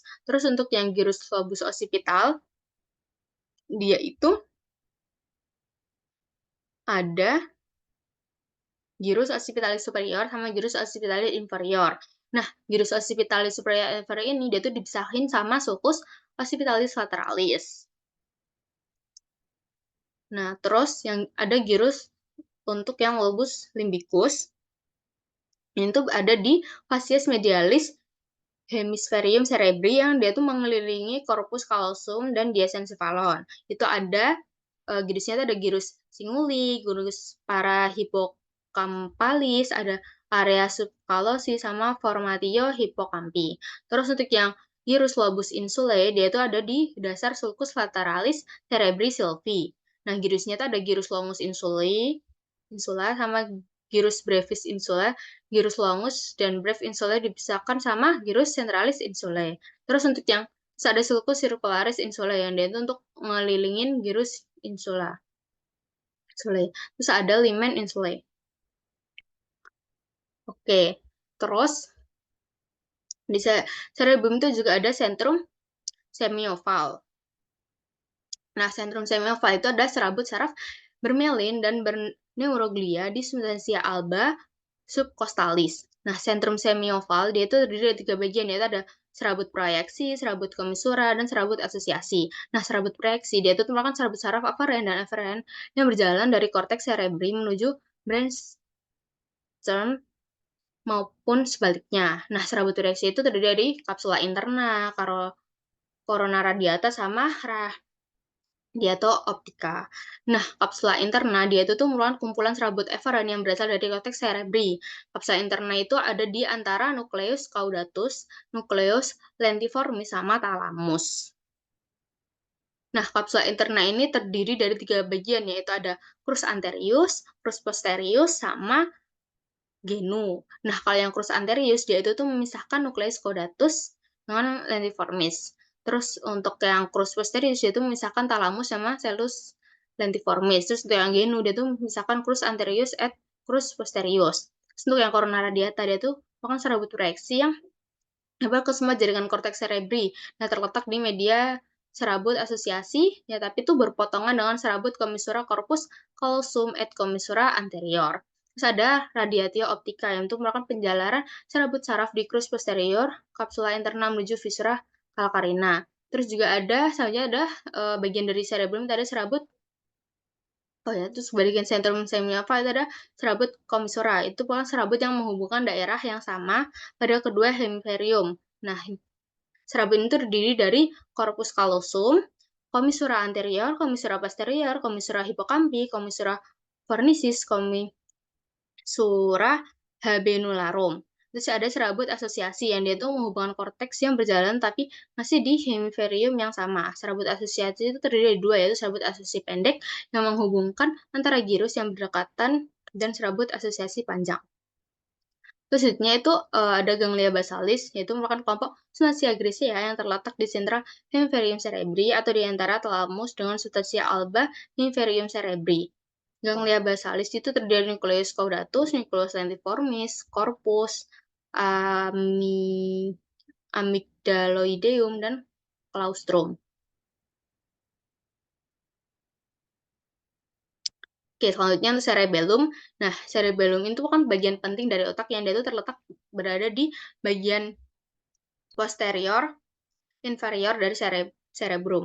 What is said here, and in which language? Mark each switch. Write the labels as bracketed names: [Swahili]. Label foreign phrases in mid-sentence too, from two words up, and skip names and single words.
[Indonesian] Terus untuk yang gyrus lobus occipital, dia itu ada gyrus occipitalis superior sama gyrus occipitalis inferior. Nah, gyrus occipitalis superior inferior ini dia tuh dipisahin sama sulcus occipitalis lateralis. Nah, terus yang ada gyrus untuk yang lobus limbicus, ini tuh ada di facies medialis hemisferium cerebri yang dia tuh mengelilingi corpus callosum dan diencephalon. Itu ada gyrusnya itu ada gyrus singuli, gyrus parahippocampalis, ada area subcallosi sama formatio hippocampi. Terus untuk yang gyrus lobus insulae, dia itu ada di dasar sulcus lateralis cerebri sylvie. Nah, gyrusnya itu ada gyrus longus insula sama gyrus brevis insula, gyrus longus dan brevis insula dipisahkan sama gyrus centralis insulae. Terus untuk yang ada sulcus circularis insulae yang dia itu untuk ngelilingin gyrus insula. Terus ada limen insulae. Oke, terus di cerebrum itu juga ada sentrum semioval. Nah, sentrum semioval itu ada serabut saraf bermelin dan berneuroglia di substantia alba subcostalis. Nah, sentrum semioval dia itu terdiri dari 3 bagian, yaitu ada serabut proyeksi, serabut komisura, dan serabut asosiasi. Nah, serabut proyeksi dia itu merupakan serabut saraf aferen dan eferen yang berjalan dari korteks cerebri menuju brainstem maupun sebaliknya. Nah, serabut proyeksi itu terdiri dari kapsula interna, corona radiata, sama radiato optica. Nah, kapsula interna dia itu tuh merupakan kumpulan serabut eferen yang berasal dari korteks cerebri. Kapsula interna itu ada di antara nucleus caudatus, nucleus lentiformis, sama thalamus. Nah, kapsula interna ini terdiri dari 3 bagian, yaitu ada crus anterius, crus posterius, sama genu. Nah, kalau yang crus anterius, dia itu tuh memisahkan nucleus caudatus dengan lentiformis. Terus untuk yang crus posterius, dia itu memisahkan thalamus sama cellus lentiformis. Terus untuk yang genu, dia itu memisahkan crus anterius et crus posterius. Terus untuk yang corona radiata, dia itu merupakan serabut proyeksi yang dapat ke semua jaringan korteks cerebri. Nah, terletak di media serabut asosiasi, ya tapi itu berpotongan dengan serabut commissura corpus callosum et commissura anterior. Terus ada radiatio optica, yang itu merupakan penjalaran serabut saraf di crus posterior, kapsula interna menuju viscera calcarina. Terus juga ada, selanjutnya ada bagian dari cerebrum, ada serabut terus bagian sentrum semioval itu ada serabut commissura. Itu merupakan serabut yang menghubungkan daerah yang sama pada kedua hemisferium. Nah, serabut itu terdiri dari corpus callosum, commissura anterior, commissura posterior, commissura hippocampi, commissura fornicis, commissura habenularum. Terus ada serabut asosiasi yang dia tuh menghubungkan korteks yang berjalan tapi masih di hemisferium yang sama. Serabut asosiasi itu terdiri dari 2, yaitu serabut asosiasi pendek yang menghubungkan antara gyrus yang berdekatan dan serabut asosiasi panjang. Terus selanjutnya itu ada ganglia basalis, yaitu merupakan kelompok substansia grisea yang terletak di sentra hemisferium cerebri atau di antara thalamus dengan substansia alba hemisferium cerebri. Ganglia basalis itu terdiri dari nukleus caudatus, nukleus lentiformis, corpus, amygdaloideum, dan claustrum. Oke, selanjutnya untuk cerebellum. Nah, cerebellum itu kan bagian penting dari otak yang dia itu terletak berada di bagian posterior inferior dari cerebrum.